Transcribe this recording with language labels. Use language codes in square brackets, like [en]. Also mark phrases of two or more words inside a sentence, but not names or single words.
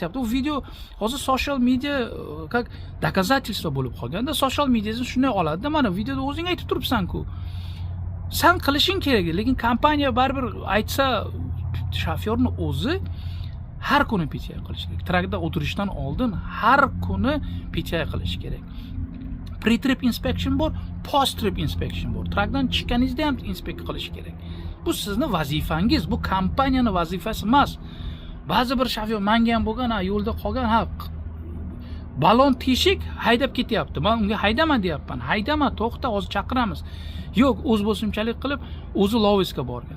[uz] U video hozir [en] social media [ru] как доказательство [uz] bo'lib qolganda, social mediasini shunday oladi-da. Mana videoda o'zing aytib turibsan-ku. Sen qilishing kerak, lekin kompaniya baribir aytsa, shofyorning o'zi har kuni PTI qilish kerak. Trakda o'tirishdan oldin har kuni PTI qilish kerak. [en] Pre-trip inspection [uz] bor, [en] post-trip inspection [uz] bor. Trakdan chiqqaningizda ham inspekt qilish kerak. Bu sizni vazifangiz, bu kompaniyaning vazifasi emas. Ba'zi bir shofyor menga ham bo'lgan, yo'lda qolgan, balon teshik haydab ketyapti. Men unga haydama deyapman. Haydama, to'xta, hozir chaqiramiz. Yo'q, o'zboshimchalik qilib, o'zi lovisga borgan.